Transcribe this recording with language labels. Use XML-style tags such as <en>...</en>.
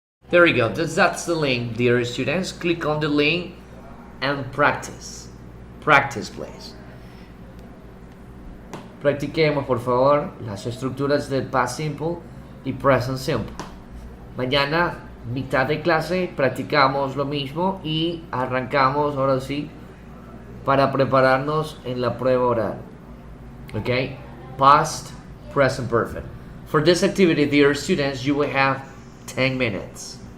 <en>There you go. That's the link, dear students. Click on the link and practice. Practice, please.</en> <es>Practiquemos, por favor, las estructuras del past simple y present simple. Mañana, mitad de clase, practicamos lo mismo y arrancamos ahora sí para prepararnos en la prueba oral.</es> <en>Okay? Past, present perfect. For this activity, dear students, you will have 10 minutes.</en>